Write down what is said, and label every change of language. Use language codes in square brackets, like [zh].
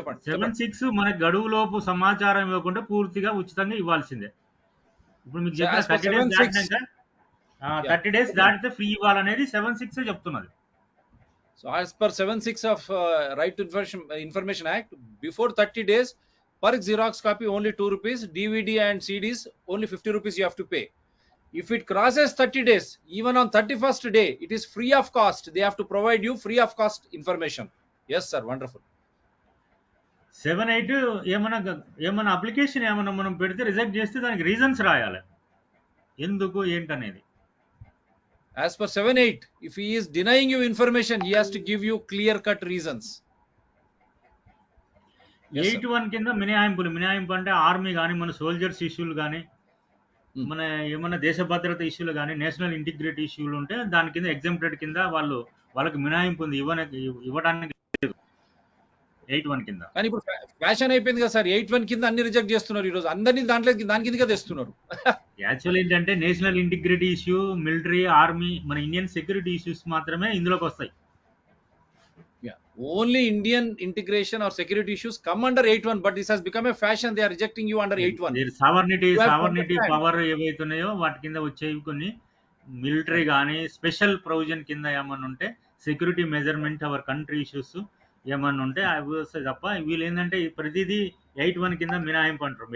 [te] 7(6) మన గడువులోపు సమాచారం ఇవ్వకుండా పూర్తిగా ఉచితంగా ఇవ్వాల్సిందే. ఇప్పుడు మీకు చెప్పిన 30 డేస్ దాటినాక 30 డేస్ దాటితే ఫ్రీ ఇవ్వాలనేది 7(6) చెప్తున్నది. [en] So as per 7(6) of Right to Information Act, before 30 days, per Xerox copy only 2 rupees, DVD and CDs only 50 rupees you have to pay. If it crosses 30 days, even on 31st day, it is free of cost. They have to provide you free of cost information. Yes sir, wonderful. [te] 7(8) ఏమైనా application ఏమైనా మనం పెడితే reject చేస్తే దానికి reasons రాయాలి, ఎందుకు ఏంటనేది. [en] As per 7(8), if he is denying you information, he has to give you clear cut reasons. [te] 8(1) కింద మినహాయింపు అంటే ఆర్మీ కానీ మన సోల్జర్స్ ఇష్యూలు కానీ మన ఏమన్నా దేశ భద్రత ఇష్యూలు కానీ నేషనల్ ఇంటిగ్రిటీ ఇష్యూలు ఉంటే దాని కింద ఎగ్జాంప్టెడ్ కింద వాళ్ళకి మినహాయింపు ఉంది, ఇవ్వడానికి 8(1) కింద. కానీ ఇప్పుడు ఫ్యాషన్ అయిపోయింది కదా సార్, 8(1) కింద అన్ని రిజెక్ట్ చేస్తున్నారు ఈ రోజు. అందరినీ దాని కిందగా తెస్తున్నారు. యాక్చువల్ ఏంటంటే national integrity issue, military, army, మన ఇండియన్ సెక్యూరిటీ ఇష్యూస్ మాత్రమే ఇందులోకి వస్తాయి. [en] Only Indian integration or security issues come under 8(1), but this has become a fashion. They are rejecting you under 8(1). [te] Sovereignty power ఏవైతున్నాయో వాటి కింద వచ్చేవి కొన్ని మిలిటరీ కానీ స్పెషల్ ప్రొవిజన్ కింద ఏమన్నా ఉంటే security measurement our country issues ఏమన్నా ఉంటే అవి వస్తాయి తప్ప వీళ్ళు ఏంటంటే ప్రతిదీ 8(1) కింద మినహాయింపు అంటారు.